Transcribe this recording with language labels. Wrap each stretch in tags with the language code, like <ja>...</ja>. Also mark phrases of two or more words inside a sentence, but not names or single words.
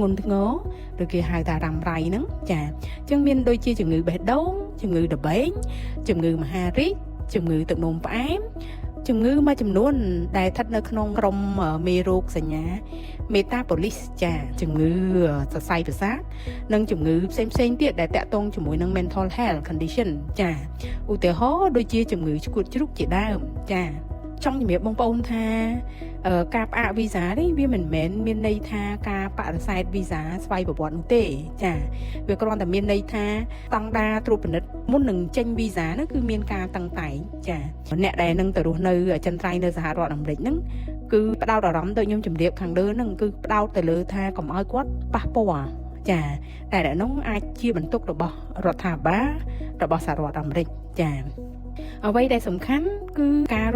<km>ន់ធ្ងរឬគេហៅថារ៉ាំរ៉ៃហ្នឹងចាអញ្ចឹងមានដូចជាជំងឺបេះដូងជំងឺដបេងជំងឺមហារីកជំងឺទឹកនោមផ្អែមជំងឺមួយចំនួនដែលស្ថិតនៅក្នុងក្រុមមេរោគសញ្ញា Metabolis ចាជំងឺ សរសៃប្រសាទនិងជំងឺផ្សេងទៀតដែលតាក់ទងជាមួយនឹង</km> <en>mental health condition</en> <km>ចាឧទាហរណ៍ដូចជាជំងឺឆ្កួតជ្រូកជាដើមចា ចង់ជំរាបបងប្អូនថាការផ្អាកវីសានេះវាមិនមែនមានន័យថាការបដិសេធវីសាស្វ័យប្រវត្តិនោះ ទេចាវាគ្រាន់តែមានន័យថាស្តង់ដារត្រួតពិនិត្យមុននឹងចេញវីសានោះគឺមានការតឹងតែងចាអ្នកដែលនឹងទៅរស់នៅអចិន្ត្រៃយ៍នៅសហរដ្ឋអាមេរិកហ្នឹងគឺផ្ដោតអារម្មណ៍ដូចខ្ញុំជម្រាបខាងលើហ្នឹងគឺផ្ដោតទៅលើថាកុំឲ្យគាត់ប៉ះពាល់ចាតែដែលនោះអាចជាបន្ទុករបស់រដ្ឋាភិបាលរបស់សហរដ្ឋអាមេរិកចាអ្វីដែលសំខាន់គឺការ</km>